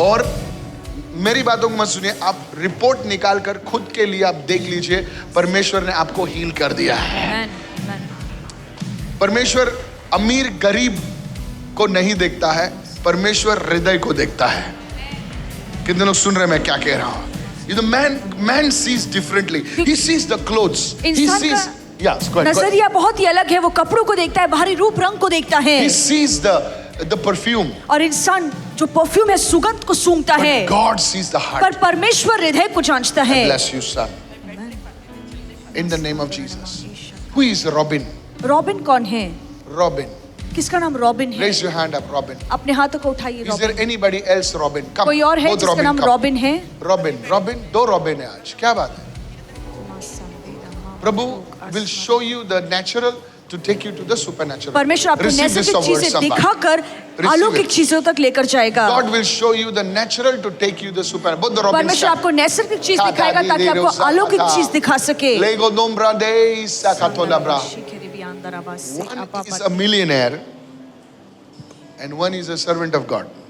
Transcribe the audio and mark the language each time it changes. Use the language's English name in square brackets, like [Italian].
[Hindi] और मेरी बातों को मत सुनिए, आप रिपोर्ट निकाल कर खुद के लिए आप देख लीजिए, परमेश्वर ने आपको हील कर दिया है। परमेश्वर अमीर गरीब को नहीं देखता है, परमेश्वर हृदय को देखता है। कितने लोग सुन रहे हैं मैं क्या कह रहा हूं? [English] The man sees differently. He sees the clothes. He sees, [Hindi] नजरिया बहुत ही अलग है, वो कपड़ों को देखता है, बाहरी रूप रंग को देखता है। [English] He sees the perfume. [Hindi] और इंसान जो परफ्यूम है, सुगंध को सूंघता है। [English] God sees the heart. [Hindi] पर परमेश्वर हृदय को जांचता है। [English] Bless you, son. In the name of Jesus. Who is Robin? [Hindi] Robin कौन है? [English] Robin. [Hindi] किसका नाम रॉबिन है? [English] Raise your hand up, Robin. [Hindi] अपने हाथों को उठाइए। [English] Is there anybody else Robin? Come. [Hindi] कोई और है जिसका नाम रॉबिन है? Robin, दो रॉबिन है आज। क्या बात है? [English] Prabhu will show you the natural to take you to the supernatural. [Hindi] परमेश्वर आपको नैसर्गिक चीजें दिखाकर अलौकिक चीजों तक लेकर जाएगा। [English] God will show you the natural to take you the supernatural. [Hindi] बोल दो रॉबिन। परमेश्वर आपको नैसर्गिक चीज दिखाएगा ताकि आपको अलौकिक चीज दिखा सके। Lego dombra dei sakatolabra. [English] One is a millionaire and one is a servant of God.